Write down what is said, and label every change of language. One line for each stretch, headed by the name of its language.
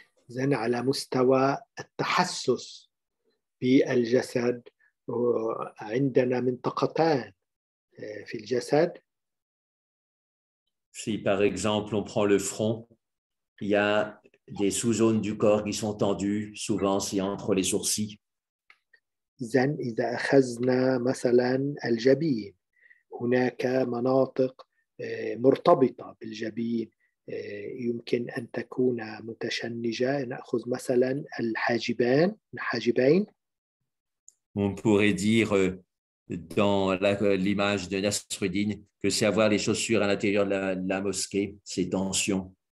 Arabic: إذن على مستوى التحسس بالجسد عندنا منطقتان في الجسد.
French: Si par exemple on prend le front, il y a des sous-zones du corps qui sont tendues, souvent c'est entre les sourcils.
Arabic: إذن إذا أخذنا مثلا الجبين هناك مناطق مرتبطة بالجبين يمكن أن تكون متشنجة. نأخذ مثلا الحاجبين.
French: On pourrait dire dans l'image de Nasruddin que c'est avoir les chaussures à l'intérieur de la mosquée, ces tensions.